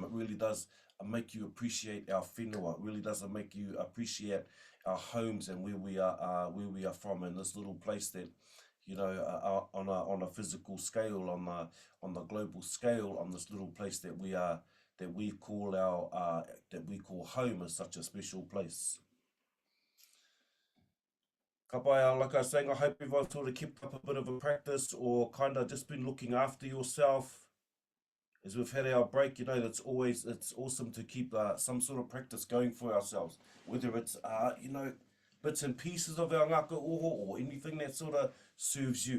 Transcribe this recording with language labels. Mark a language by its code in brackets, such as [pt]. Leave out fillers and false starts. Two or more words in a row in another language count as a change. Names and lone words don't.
[en] It really does make you appreciate our whenua. It really does make you appreciate our homes and where we are from, in this little place that, you know, on a physical scale, on the global scale, on this little place that we call home, is such a special place. [mi] Ka pai, [en] like I was saying, I hope everyone sort of kept up a bit of a practice or kind of just been looking after yourself. As we've had our break, you know, it's awesome to keep some sort of practice going for ourselves, whether it's, you know, bits and pieces of our Ngākau Oho or anything that sort of serves you.